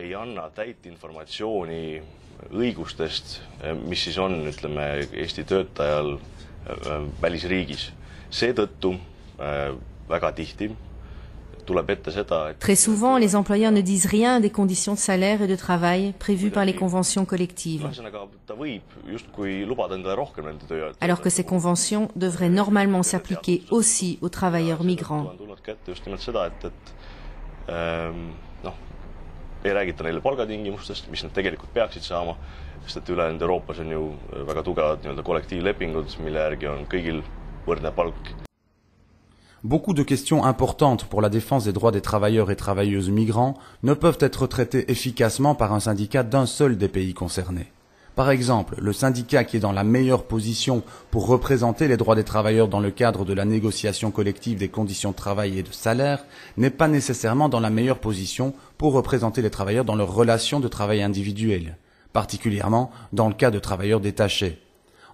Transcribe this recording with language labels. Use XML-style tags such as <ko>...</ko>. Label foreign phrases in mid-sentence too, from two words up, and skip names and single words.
<fr>Très souvent, les employeurs ne disent rien des conditions de salaire et de travail prévues par les conventions collectives, alors que ces conventions devraient normalement s'appliquer aussi aux travailleurs migrants.</fr> <et>Sest et ülejäänud Euroopas on ju väga tugevad kollektiivlepingud, mille järgi on kõigil võrdne palk.</et> <fr>Beaucoup de questions importantes pour la défense des droits des travailleurs et travailleuses migrants ne peuvent être traitées efficacement par un syndicat d'un seul des pays concernés. Par exemple, le syndicat qui est dans la meilleure position pour représenter les droits des travailleurs dans le cadre de la négociation collective des conditions de travail et de salaire n'est pas nécessairement dans la meilleure position pour représenter les travailleurs dans leurs relations de travail individuelles, particulièrement dans le cas de travailleurs détachés.</fr>